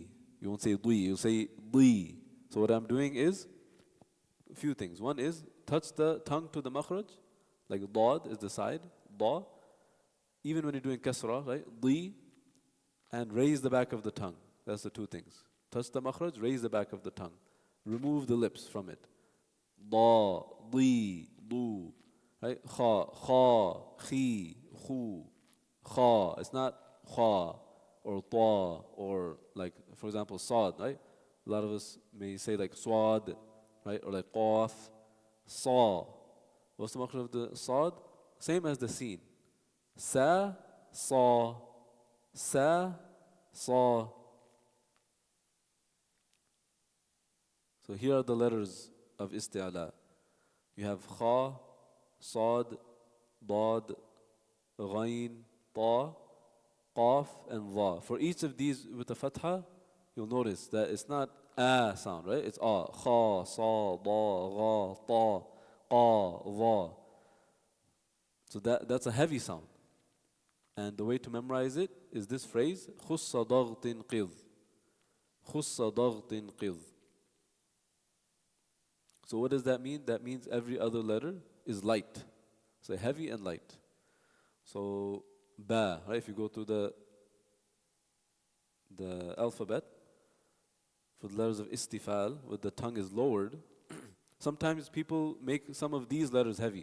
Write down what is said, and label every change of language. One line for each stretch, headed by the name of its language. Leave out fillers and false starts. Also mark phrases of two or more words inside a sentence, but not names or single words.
English: You won't say dui, you'll say di. So what I'm doing is a few things. One is touch the tongue to the makhraj, like dad is the side, da. Even when you're doing kasra, right? Di, and raise the back of the tongue. That's the two things. Touch the makhraj, raise the back of the tongue. Remove the lips from it. Da, di, du, right? Kha, kha, khi, khu, kha. It's not kha or ta or like, for example, sad, right? A lot of us may say like swad, right? Or like qaf, sa. What's the makhraj of the sad? Same as the seen. Sa, sa, sa, sa. So here are the letters of isti'ala. You have kha, sad, dad, ghain, ta, qaf, and dha. For each of these with the fatha, you'll notice that it's not a sound, right? It's a. Kha, sa, da, gha, ta, qa, dha. So that's a heavy sound. And the way to memorize it is this phrase,
Arabic: خص ضغط قظ. خص ضغط قظ.
English: So what does that mean? That means every other letter is light. So heavy and light. So ba, right? If you go to the alphabet, for the letters of istifal, where the tongue is lowered, sometimes people make some of these letters heavy.